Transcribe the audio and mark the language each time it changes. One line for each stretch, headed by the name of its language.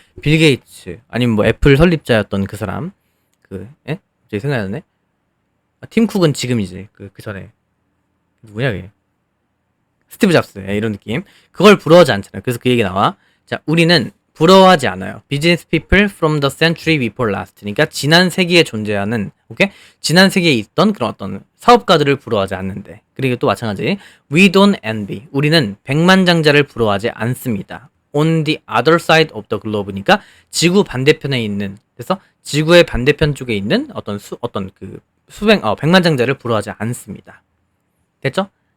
Korean: 빌 게이츠 아니면 뭐 애플 설립자였던 그 사람 예? 갑자기 생각나네. 팀 쿡은 지금이지. 그 전에 누구냐 그게. 스티브 잡스. 예, 이런 느낌. 그걸 부러워하지 않잖아요. 그래서 그 얘기 나와. 자, 우리는 부러워하지 않아요.
English: Business people from the century before last.
Korean: 그러니까 지난 세기에 존재하는, 오케이? 지난 세기에 있던 그런 어떤 사업가들을 부러워하지 않는데. 그리고 또 마찬가지.
English: We don't envy.
Korean: 우리는 백만장자를 부러워하지 않습니다.
English: On the other side of the globe
Korean: 니까 지구 반대편에 있는, 그래서 지구의 반대편 쪽에 있는 어떤 그 백만장자를 부러워하지 않습니다. 됐죠?